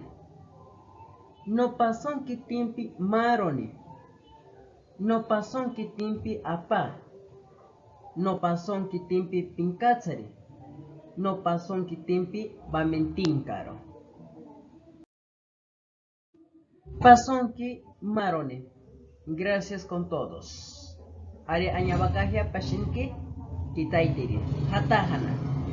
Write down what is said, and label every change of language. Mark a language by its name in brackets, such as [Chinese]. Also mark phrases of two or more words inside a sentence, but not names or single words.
[Asháninka] No pasonki timpi maroni. No pasonki timpi apa. No pasonki timpi pinkatsari. No pasonki timpi bamentinkaro. Pasonki maroni. [Spanish] Gracias con todos. [Asháninka] Ari añabakajia pashinki kitaitiri. Hatajana.